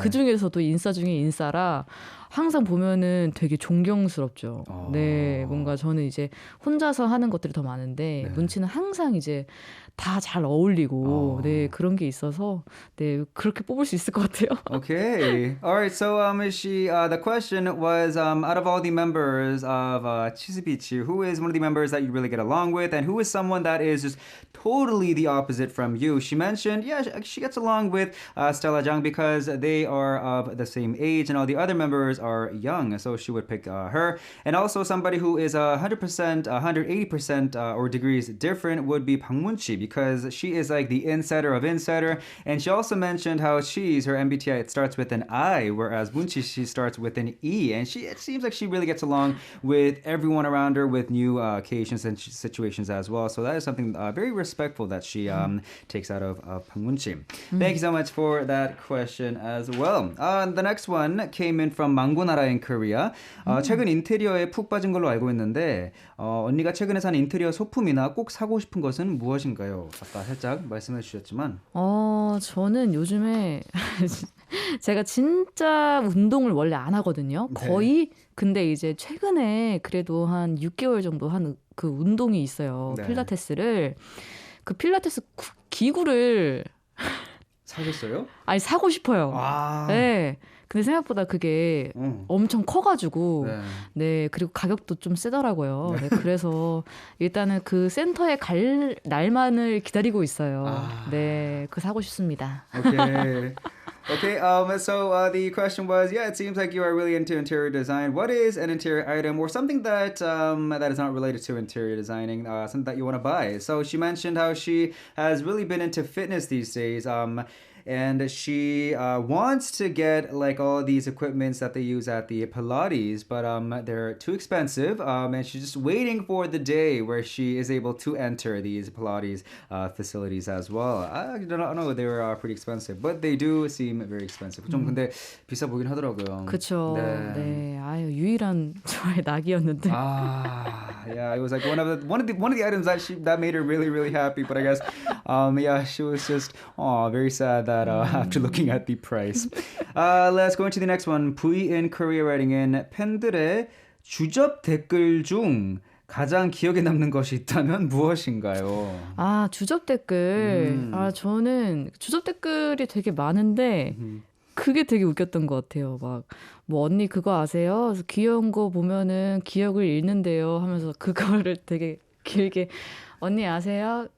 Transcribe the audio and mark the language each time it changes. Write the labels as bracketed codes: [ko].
[ko] 그 중에서도 인싸 중에 인싸라 항상 보면은 되게 존경스럽죠. 네. 뭔가 저는 이제 혼자서 하는 것들이 더 많은데 문치는 항상 이제 다 잘 어울리고 네, 그런 게 있어서 네, 그렇게 뽑을 수 있을 것 같아요. [en] Okay. All right. So, the question was, out of all the members of CHEEZE Beach, who is one of the members that you really get along with, and who is someone that is just totally the opposite from you? She mentioned, yeah, she gets along with Stella Jang because they are of the same age, and all the other members are young, so she would pick her. And also, somebody who is 100%, 180%, or degrees different would be Bang Moon-chi because she is like the insider of insider, and she also mentioned how CHEEZE, her MBTI, it starts with an I, whereas Moon-chi, she starts with an E, and it seems like she really gets along with everyone around her with new occasions and situations as well. So that is something very respectful that she takes out of Bang Moon-chi. Thank you so much for that question as well. The next one came in from 망고나라 in Korea. [ko] 최근 인테리어에 푹 빠진 걸로 알고 있는데 언니가 최근에 산 인테리어 소품이나 꼭 사고 싶은 것은 무엇인가요? 아까 살짝 말씀해 주셨지만 저는 요즘에 제가 진짜 운동을 원래 안 하거든요. 거의. 근데 이제 최근에 그래도 한 6개월 정도 한 그 운동이 있어요. 필라테스를. 그 필라테스 기구를 사셨어요? 아니 사고 싶어요. 네. 근데 생각보다 그게 엄청 커가지고 네 그리고 가격도 좀 세더라고요. 네, 그래서 일단은 그 센터에 갈 날만을 기다리고 있어요. 네, 그 사고 싶습니다. [en] Okay. Okay, so the question was, yeah, it seems like you are really into interior design. What is an interior item or something that that is not related to interior designing, something that you want to buy? So she mentioned how she has really been into fitness these days. And she wants to get like all these equipments that they use at the Pilates, but they're too expensive. And she's just waiting for the day where she is able to enter these Pilates facilities as well. I don't know, they were pretty expensive, but they do seem very expensive. [ko] 좀 근데 비싸 보긴 하더라고요. 그렇죠. 네. 아유 유일한 저의 낙이었는데. [en] Yeah, it was like one of the items that made her really really happy. But I guess, yeah, she was just very sad that after looking at the price. Let's go into the next one. V in Korea writing in [ko] 팬들의 주접 댓글 중 가장 기억에 남는 것이 있다면 무엇인가요? 주접 댓글. 저는 주접 댓글이 되게 많은데 그게 되게 웃겼던 것 같아요. 막 뭐 언니 그거 아세요? 귀여운 거 보면은 기억을 잃는데요 하면서 그거를 되게 길게 언니 아세요?